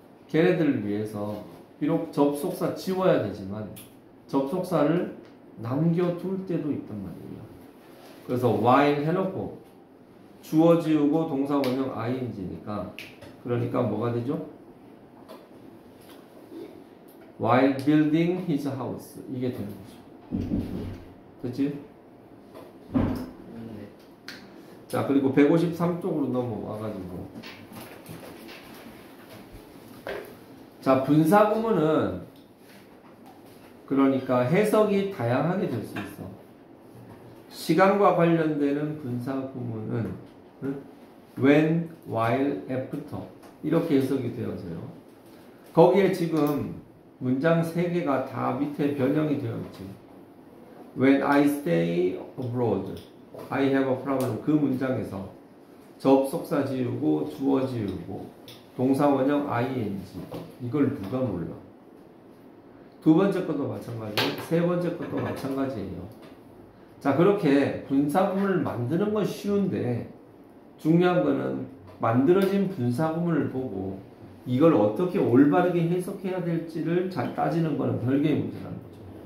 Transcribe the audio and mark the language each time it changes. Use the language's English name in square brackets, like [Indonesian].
[Korean] 걔네들을 위해서 비록 접속사 지워야 되지만 접속사를 남겨둘 때도 있단 말이에요. 그래서 while 해놓고 주어 지우고 동사 원형 ing니까 그러니까 뭐가 되죠? [English] while building his house [Korean] 이게 되는 거죠. 그치? 자, 그리고 153쪽으로 넘어와가지고 자, 분사구문은 그러니까 해석이 다양하게 될 수 있어. 시간과 관련되는 분사구문은 when, while, after 이렇게 해석이 되어져요. 거기에 지금 문장 3개가 다 밑에 변형이 되어 있지. [English] When I stay abroad, I have a problem. [Korean] 그 문장에서 접속사 지우고 주어 지우고 동사 원형 ing 이걸 누가 몰라? 두 번째 것도 마찬가지고 세 번째 것도 마찬가지예요. 자, 그렇게 분사구문을 만드는 건 쉬운데 중요한 거는 만들어진 분사구문을 보고 이걸 어떻게 올바르게 해석해야 될지를 잘 따지는 거는 별개의 문제라는 거죠.